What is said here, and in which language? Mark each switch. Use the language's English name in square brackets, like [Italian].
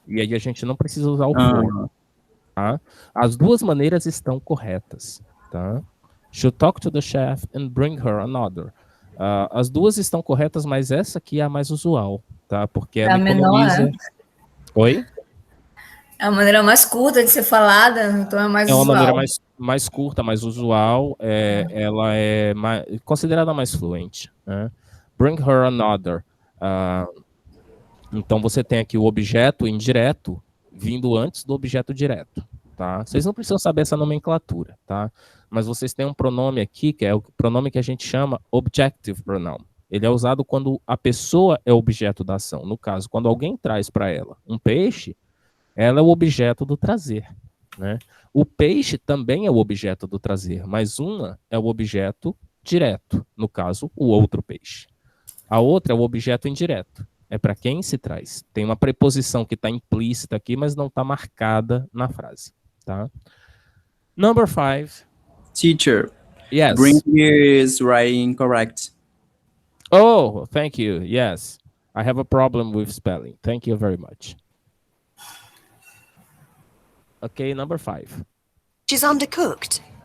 [Portuguese] E aí a gente não precisa usar o for. Tá? As duas maneiras estão corretas. Tá? [English] She'll talk to the chef and bring her another. [Portuguese] As duas estão corretas, mas essa aqui é a mais usual, tá? Porque ela economiza... Menor. Oi? É a maneira mais curta de ser falada, então é mais usual. É uma maneira mais curta, mais usual. Ela é considerada mais fluente. Né? [English] Bring her another. [Portuguese] Então você tem aqui o objeto indireto vindo antes do objeto direto. Tá? Vocês não precisam saber essa nomenclatura, tá? Mas vocês têm um pronome aqui, que é o pronome que a gente chama objective pronoun. Ele é usado quando a pessoa é objeto da ação. No caso, quando alguém traz para ela um peixe, ela é o objeto do trazer. Né? O peixe também é o objeto do trazer, mas uma é o objeto direto, no caso, o outro peixe. A outra é o objeto indireto. É para quem se traz. Tem uma preposição que está implícita aqui, mas não está marcada na frase. Tá? [English] Number 5. Teacher. Yes. Bring is writing correct. Oh, thank you. Yes. I have a problem with spelling. Thank you very much. Okay, number 5. She's undercooked.